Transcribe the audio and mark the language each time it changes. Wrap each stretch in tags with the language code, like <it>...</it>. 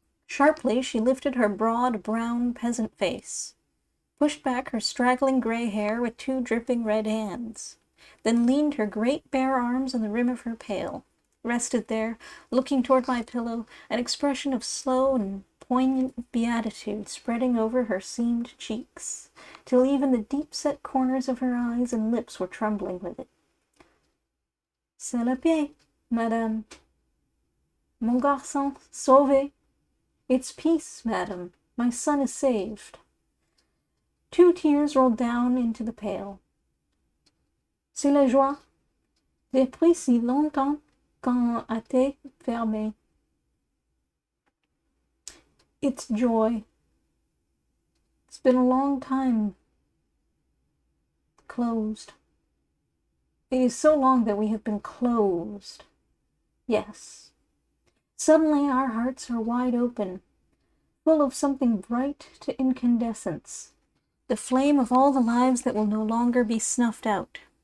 <en>Sharply she lifted her broad, brown peasant face, pushed back her straggling gray hair with 2 dripping red hands, then leaned her great bare arms on the rim of her pail, rested there, looking toward my pillow, an expression of slow and poignant beatitude spreading over her seamed cheeks, till even the deep-set corners of her eyes and lips were trembling with it.</en> <fr>C'est le pied, madame. Mon garçon sauvé.</fr> <en>It's peace, madame. My son is saved. 2 tears rolled down into the pail.</en> <fr>C'est la joie. Depuis si longtemps qu'on a été fermé.</fr> <en>It's joy. It's been a long time closed. It is so long that we have been closed. Yes. Suddenly our hearts are wide open, full of something bright to incandescence, the flame of all the lives that will no longer be snuffed out.</en>